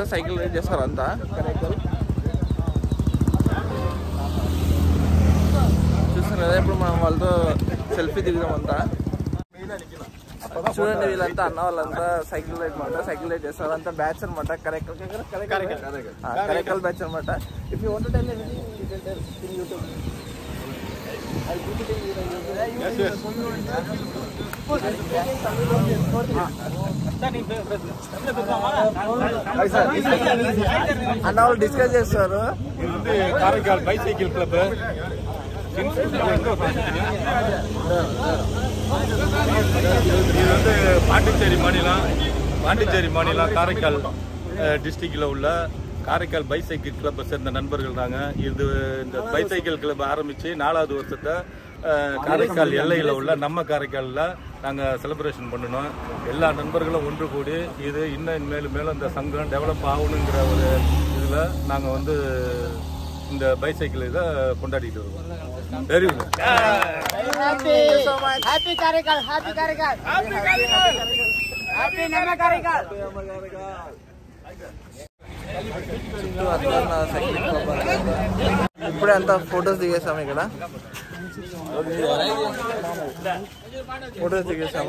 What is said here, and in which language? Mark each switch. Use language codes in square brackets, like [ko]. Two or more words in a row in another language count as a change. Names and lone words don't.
[en] cycle ride [te] చేస్తారు అంతా. కరేకల్ చూస్తున్నారు కదా. ఇప్పుడు మనం వాళ్ళతో సెల్ఫీ దిగుదాం అంతా. చూడండి, వీళ్ళంతా అన్న వాళ్ళంతా [en] cycle ride [te] చేస్తారు. అంతా బ్యాచ్ అనమాట. కరేకల్ బ్యాచ్ అనమాట. [en] if you want to tell anything you can tell in YouTube. [te] అన్న వాళ్ళు డిస్కస్ చేస్తారు. [ta] காரைக்கால் பைசைக்கிள் கிளப் இது வந்து பாண்டிச்சேரி மாநிலம் காரைக்கால் டிஸ்ட்ரிக்டில் உள்ள காரைக்கால் பைசைக்கிள் கிளப்பை சேர்ந்த நண்பர்கள் நாங்கள். இது இந்த பைசைக்கிள் கிளப் ஆரம்பித்து 4வது வருஷத்தை காரைக்கால் எல்லையில் உள்ள நம்ம காரைக்காலில் நாங்கள் செலிப்ரேஷன் பண்ணணும். எல்லா நண்பர்களும் ஒன்று கூடி இது இன்னும் மேலும் இந்த சங்கம் டெவலப் ஆகணுங்கிற ஒரு இதில் நாங்கள் வந்து இந்த பைசைக்கிள் இதை கொண்டாடிட்டு வருவோம். [en] very good. happy Karaikal, happy Karaikal, happy நம்ம Karaikal. [te] ఇప్పుడే అంతా ఫొటోస్ దిగేసాము. ఇక్కడ ఫొటోస్ దిగేసాము.